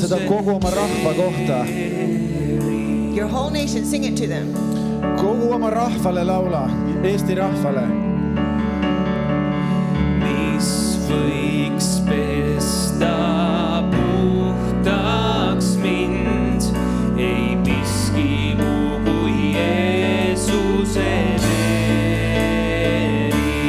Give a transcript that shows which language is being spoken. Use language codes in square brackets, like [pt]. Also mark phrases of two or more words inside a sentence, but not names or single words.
[et] kogu oma rahva kohta. [en] Your whole nation, sing it to them. [et] Kogu oma rahvale laula, Eesti rahvale. mis võiks pesta puhtaks mind, ei miski muu kui Jeesuse veri,